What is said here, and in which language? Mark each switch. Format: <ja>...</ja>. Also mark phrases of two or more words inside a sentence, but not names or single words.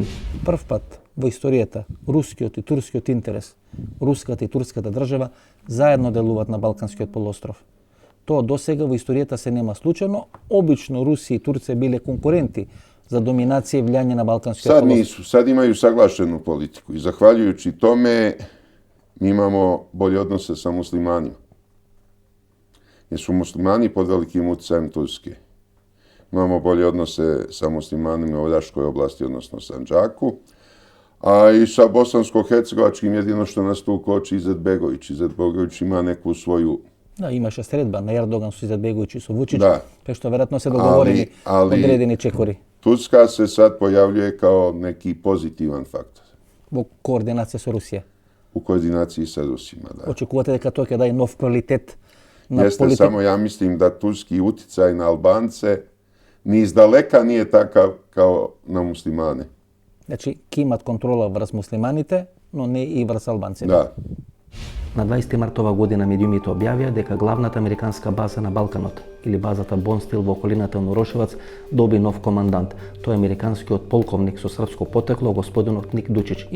<mk>Прв пат во историјата рускиот и турскиот интерес, руската и турската држава заедно делуваат на Балканскиот полуостров. Тоа досега во историјата се нема случајно. Обично Русија и Турција биле конкуренти за доминација и влијање на Балканскиот</mk> <sr>Sad</sr> <mk>полуостров.</mk> <sr>nisu, sad imaju saglašenu politiku i zahvaljujući tome mi imamo bolje odnose sa muslimanima. Jer su muslimani pod velikim utjecajem Turske. Imamo bolje odnose sa muslimanima u Raškoj oblasti, odnosno Sandžaku, a i sa bosansko-hercegovačkim jedino što nas tu koči Izetbegović. Izetbegović ima neku svoju...</sr> <mk>Да, имаше средба на Ердоган со Изетбеговиќ и со Вучиќ, Да. што веројатно се договорени одредени чекори</mk> <sr>Turska se sad pojavljuje kao neki pozitivan faktor</sr> <mk>во координација со Русија.</mk> <sr>u koordinaciji sa Rusima. Da.</sr> <mk>Очекувате дека тоа ќе даде нов квалитет на</mk> <sr>Jeste,</sr> <mk>политика?</mk> <sr>samo ja mislim da turski uticaj na Albance ni izdaleka nije takav kao na muslimane.</sr> <mk>Значи, ќе имат контрола врз муслиманите, но не и врз албанците.</mk> <sr>Da.</sr> <mk>На 20 март ова година медиумите објавија дека главната американска база на Балканот, или базата Бонстил во околината на Урошевац, доби нов командант. Тој е американскиот полковник со српско потекло, господинот Ник Дучич.</mk>